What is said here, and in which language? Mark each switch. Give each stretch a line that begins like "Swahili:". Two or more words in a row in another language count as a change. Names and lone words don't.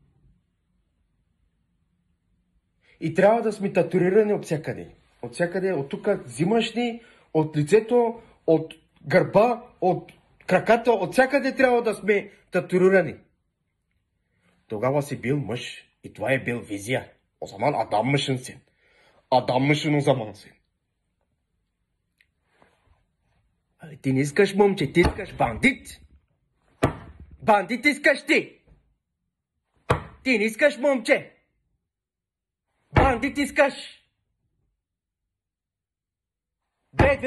Bulgarian: И трябва да сме татуирани от всякъде. От всякъде, от тук взимаш ни, от лицето, от гърба, от краката, от всякъде трябва да сме татуирани. Тогава си бил мъж и това е бил визия.
Turkish: O zaman adammışsın sen. Adammışsın o zaman sen.
Bulgarian: Ти не искаш момче, ти искаш бандит. Бандит искаш ти. Ти не искаш момче. Бандит искаш. 2, 2, 4.